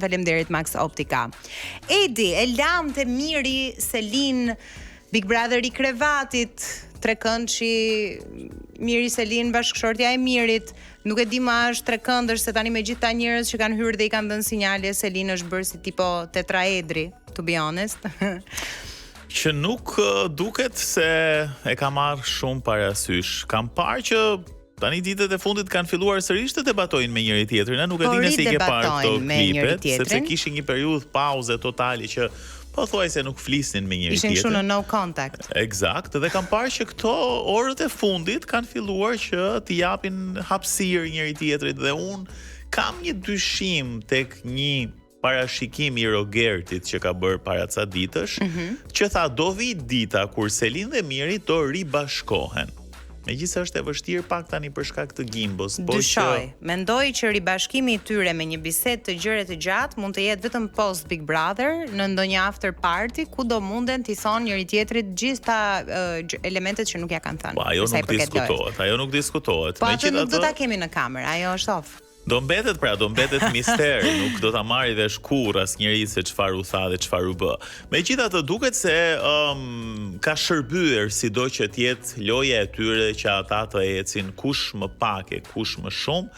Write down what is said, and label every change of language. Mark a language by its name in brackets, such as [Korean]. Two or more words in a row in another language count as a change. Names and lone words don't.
[Albanian] Faleminderit Max Optica. Edi, e lam të miri Selin, Big Brother i krevatit, trekëndshi Miri Selin, bashkëshortja e Mirit. Nuk e di ma është trekëndësh, se tani me gjitha njerëz që kanë hyrë dhe i kanë dhënë sinjale, Selin është bërë si tipo tetraedri, [English] to be honest. [Albanian] Që nuk duket se e ka marrë shumë parasysh. Kam parë që tani ditët e fundit kanë filluar sërish të debatojnë me njëri tjetrin. Nuk e di nëse i ke parë këto klipet, sepse kishin një periudhë pauze totale që pothuajse nuk flisnin me njëri tjetrin. Ishin shumë në [English] no contact. [Albanian] Eksakt, dhe kam parë që këto orët e fundit kanë filluar që t'i japin hapësirë njëri tjetrit, dhe unë kam një dyshim tek një parashikim i Rogertit që ka bërë para ca ditësh, që tha do vi dita kur Selin dhe Miri do ribashkohen. Megjithëse është e vështirë pak tani për shkak të Gimbos, po dyshoj. Mendoj që ribashkimi i tyre me një bisedë të gjerë të gjatë mund të jetë vetëm post Big Brother, në ndonjë [English] after party [Albanian] ku do munden t'i thonë njëri tjetrit gjithta elementet që nuk ja kanë thënë. Po ajo nuk diskutohet, Po atë nuk do ta kemi në kamerë, ajo është off. Do mbetet mister, nuk do ta marrë vesh kurrë asnjëri se çfarë u tha dhe çfarë u bë. Megjithatë duket se ka shërbyer sido që të jetë loja e tyre që ata të ecin kush më pak e kush më shumë.